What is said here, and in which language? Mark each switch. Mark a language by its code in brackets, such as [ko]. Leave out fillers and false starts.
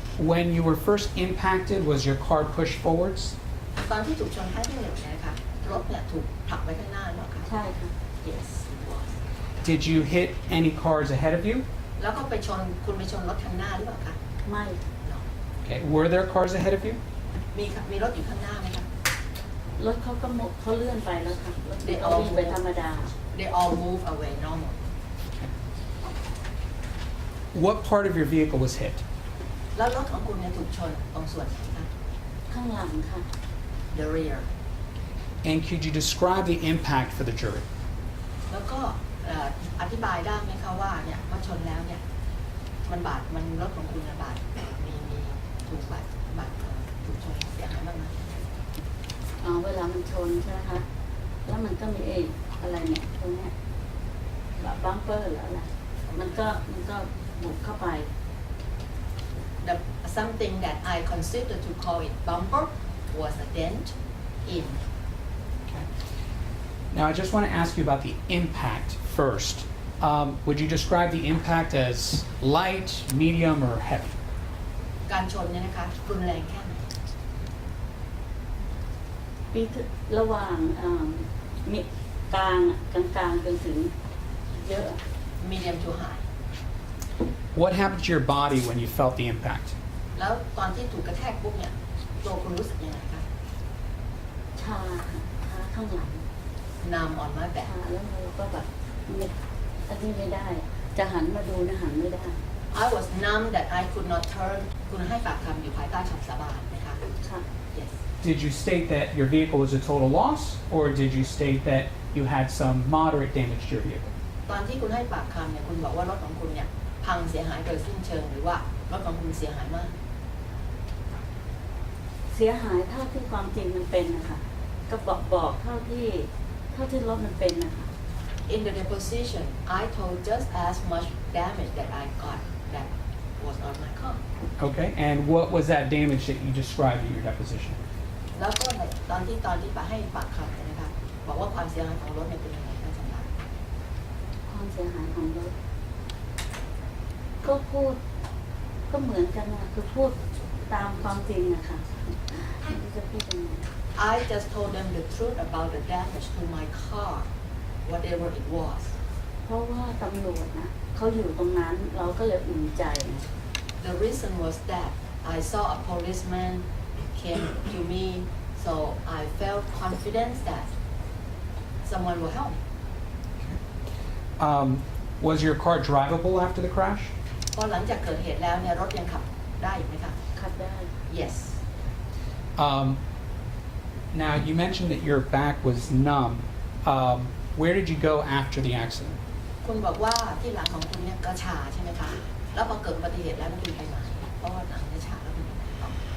[en] When you were first impacted, was your car pushed forwards? [th] ตอนที่ถูกชนครั้งที่หนึ่งเนี่ยนะคะรถเนี่ยถูกผลักไปข้างหน้าหรือเปล่าคะ ใช่ค่ะ [en] yes it was Did you hit any cars ahead of you? [th] แล้วก็คุณไปชนรถข้างหน้าหรือเปล่าคะ ไม่ [en] no Okay. Were there cars ahead of you? [th] มีรถอยู่ข้างหน้าไหมคะ รถเขาก็เขาเลื่อนไปแล้วค่ะรถเขาวิ่งไปธรรมดา [en] they all move away normal What part of your vehicle was hit? [th] แล้วรถของคุณเนี่ยถูกชนตรงส่วนไหนคะ ข้างหลังค่ะ [en] the rear And could you describe the impact for the jury? [th] แล้วก็อธิบายได้ไหมคะว่าเนี่ยมาชนแล้วเนี่ยมันรถของคุณเนี่ยมีถูกถูกชนเสียหายบ้างไหม เวลามันชนใช่ไหมคะ แล้วมันก็มีอะไรเนี่ยตรงเนี้ยแบบบัมเปอร์หรืออะไรมันก็บุกเข้าไป [en] the something that I consider to call it bumper was a dent in Okay. Now, I just want to ask you about the impact first. Would you describe the impact as light, medium, or heavy? [th] การชนเนี่ยนะคะรุนแรงแค่ไหน ปีระหว่างมีกลางจนถึงเยอะ [en] medium to high What happened to your body when you felt the impact? [th] แล้วตอนที่ถูกกระแทกปุ๊บเนี่ยตัวคุณรู้สึกยังไงคะ ชาข้างหลัง [en] numb on my back [th] ชาแล้วเราก็แบบอันนี้ไม่ได้ จะหันมาดูนะหันไม่ได้ [en] I was numb that I could not turn [th] คุณให้ปากคำอยู่ภายใต้คำสาบานนะคะ ค่ะ [en] yes Did you state that your vehicle was a total loss, or did you state that you had some moderate damage to your vehicle? [th] ตอนที่คุณให้ปากคำเนี่ยคุณบอกว่ารถของคุณเนี่ยพังเสียหายโดยสิ้นเชิงหรือว่ารถของคุณเสียหายมาก เสียหายเท่าที่ความจริงมันเป็นนะคะก็บอกเท่าที่รถมันเป็นนะคะ [en] In the deposition I told just as much damage that I got that was on my car Okay, and what was that damage that you described in your deposition? [th] แล้วก็ตอนที่ไปให้ปากคำเนี่ยนะคะบอกว่าความเสียหายของรถเนี่ยเป็นยังไงคะจำได้ ความเสียหายของรถก็พูดก็เหมือนกันนะคือพูดตามความจริงนะคะไม่รู้จะพูดยังไง [en] I just told them the truth about the damage to my car whatever it was [th] เพราะว่าตำรวจนะเขาอยู่ตรงนั้นเราก็เลยอุ่นใจนะ [en] The reason was that I saw a policeman came to me so I felt confident that someone will help me Was your car drivable after the crash? [th] พอหลังจากเกิดเหตุแล้วเนี่ยรถยังขับได้อีกไหมคะ ขับ ได้ [en] yes Now, you mentioned that your back was numb. Where did you go after the accident? [th] คุณบอกว่าที่หลังของคุณเนี่ยก็ชาใช่ไหมคะแล้วพอเกิดอุบัติเหตุแล้วคุณไปไหนเพราะว่าหลังเนี่ยชาแล้วคุณไปไหนต่อ